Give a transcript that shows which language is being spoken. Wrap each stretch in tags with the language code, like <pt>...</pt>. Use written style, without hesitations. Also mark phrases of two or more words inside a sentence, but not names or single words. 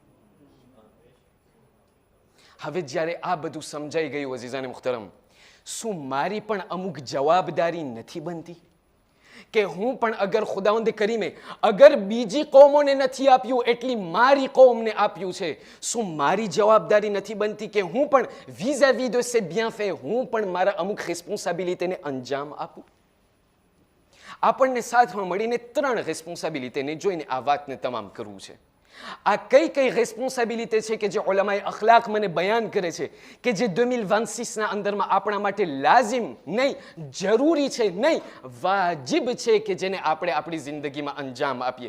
<gu>હવે જ્યારે આ બધું સમજાઈ ગયું અઝીઝાને મુહતરમ, શું મારી પણ અમુક જવાબદારી નથી બનતી કે હું પણ અગર ખુદાવંદ કરીમે અગર બીજી કોમોને નથી આપ્યું એટલી મારી કોમને આપ્યું છે, શું મારી જવાબદારી નથી બનતી કે હું પણ</gu> <fr>vis-à-vis de ces bienfaits</fr> <gu>હું પણ મારા અમુક રિસ્પોન્સિબિલિટીને અંજામ આપું? આપણને સાથમાં મળીને 3 રિસ્પોન્સિબિલિટીને જોઈને આ વાતને તમામ કરવું છે. આ કઈ કઈ રિસ્પોન્સિબિલિટી છે કે જે ઉલમાએ અખલાક મને બયાન કરે છે કે જે 2026ના અંદરમાં આપણા માટે લાઝિમ નહીં, જરૂરી છે નહીં, વાજિબ છે કે જેને આપણે આપણી જિંદગીમાં અંજામ આપીએ.</gu>